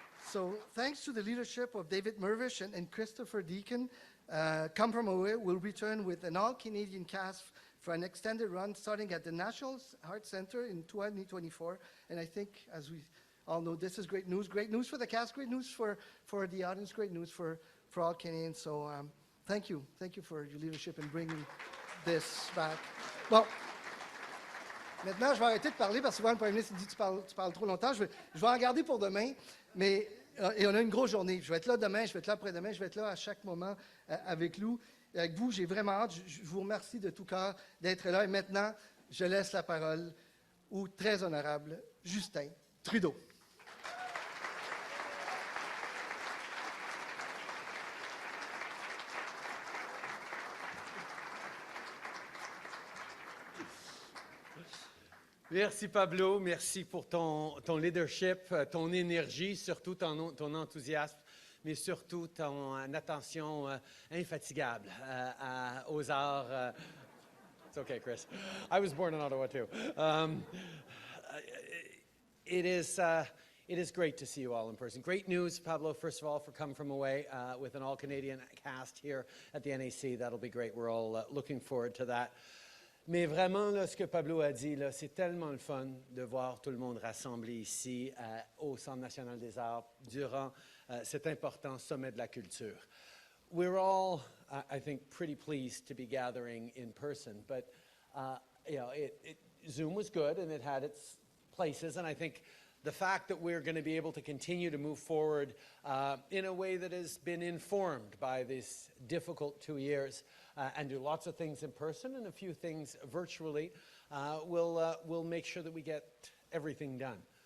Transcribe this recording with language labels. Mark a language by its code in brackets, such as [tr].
[en] So thanks to the leadership of David Mervish and Christopher Deacon, Come From Away will return with an all-Canadian cast for an extended run starting at the National Arts Centre in 2024. And I think, as we all know, this is great news for the cast, great news for the audience, great news for all Canadians. So thank you for your leadership in bringing this back. [fr] Bon. Maintenant, je vais arrêter de parler parce que souvent le Premier ministre dit tu parles trop longtemps. Je vais en garder pour demain, mais et on a une grosse journée. Je vais être là demain, je vais être là après-demain, je vais être là à chaque moment avec vous. J'ai vraiment hâte. Je vous remercie de tout cœur d'être là. Et maintenant, je laisse la parole au très honorable Justin Trudeau. Merci Pablo, merci pour ton leadership, ton énergie, surtout ton enthousiasme, mais surtout ton attention infatigable aux arts. [en] It's okay, Chris. I was born in Ottawa too. It is great to see you all in person. Great news, Pablo, first of all, for Come From Away with an all-Canadian cast here at the NAC. That'll be great. We're all looking forward to that. [fr] Mais vraiment, là, ce que Pablo a dit, là, c'est tellement le fun de voir tout le monde rassemblé ici au Centre national des arts durant cet important sommet de la culture. [en] We're all, I think, pretty pleased to be gathering in person, but you know, Zoom was good and it had its places, and I think the fact that we're going to be able to continue to move forward in a way that has been informed by these difficult 2 years and do lots of things in person and a few things virtually will make sure that we get everything done.